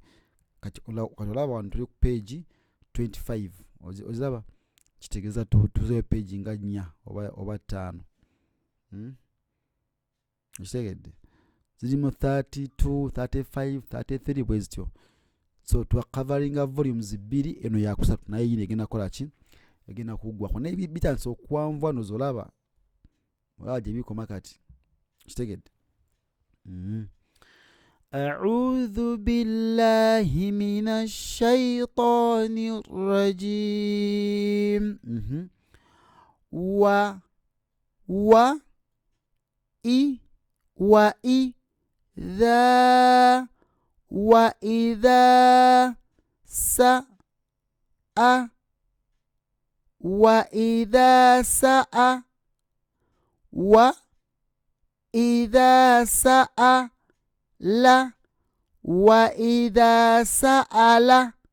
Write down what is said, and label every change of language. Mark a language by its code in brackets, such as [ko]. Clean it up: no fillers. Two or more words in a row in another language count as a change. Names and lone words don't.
[lg] Kati olaba wano tuli ku page 25, oziraba, kitegeeza tuzeyo page nga 4 oba 5, kitegedde. Zirimu 32, 35, 33 bwe zityo. So twakavaringa volumes 2, eno ya 3, naye yino egenda kukola ki? Egenda kuggwako. Naye bitandise okuwanvuwa nozolaba gye bikoma kati, kitegedde. [ar] أعوذ بالله من الشيطان الرجيم. وإذا سأل وإذا سأل